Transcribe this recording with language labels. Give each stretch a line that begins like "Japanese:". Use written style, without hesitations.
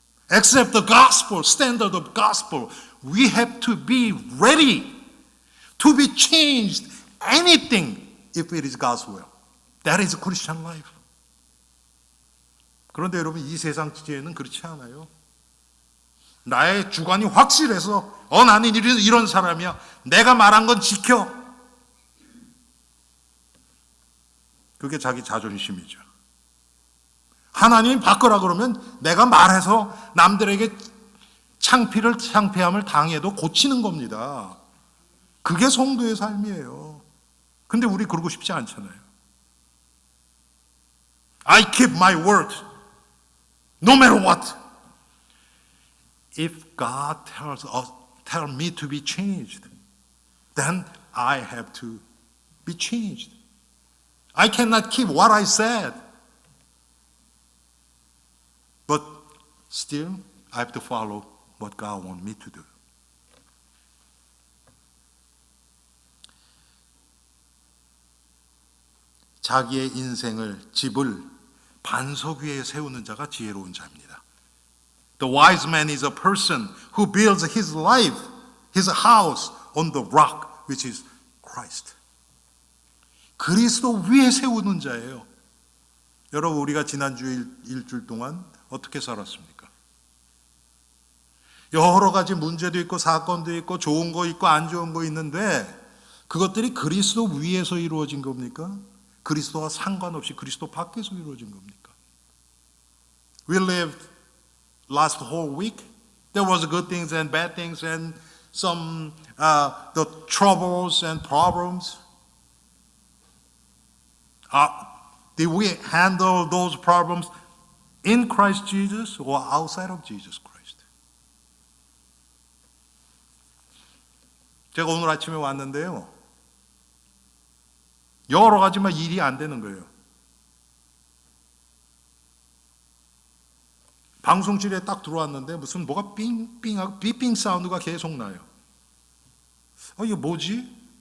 English: Except the gospel, standard of gospel, we have to be ready to be changed anything if it is God's will. That is Christian life.
Korean: 그런데 여러분, 이 세상 지혜는 그렇지 않아요. 나의 주관이 확실해서 나는 이런 사람이야. 내가 말한 건 지켜. 그게 자기 자존심이죠. 하나님이 바꾸라 그러면 내가 말해서 남들에게 창피함을 당해도 고치는 겁니다. 그게 성도의 삶이에요. 근데 우리 그러고 싶지 않잖아요.
English: I keep my word no matter what. If God tell me to be changed, then I have to be changed. I cannot keep what I said. But still, I have to follow what God wants me to do.
Korean: 자기의 집을 반석 위에 세우는 자가 지혜로운 자입니다.
English: The wise man is a person who builds his life, his house on the rock, which is Christ.
Korean: 그리스도 위에 세우는 자예요. 여러분, 우리가 지난주 일주일 동안 어떻게 살았습니까? 여러 가지 문제도 있고 사건도 있고 좋은 거 있고 안 좋은 거 있는데 그것들이 그리스도 위에서 이루어진 겁니까? 그리스도와 상관없이 그리스도 밖에서 이루어진 겁니까?
English: We lived last whole week. There was good things and bad things and some the troubles and problems. Did we handle those problems in Christ Jesus or outside of Jesus Christ?
Korean: 제가 오늘 아침에 왔는데요. 여러 가지만 일이 안 되는 거예요. 방송실에 딱 들어왔는데 무슨 뭐가 삥삥하고 비핑 사운드가 계속 나요. 이게 뭐지?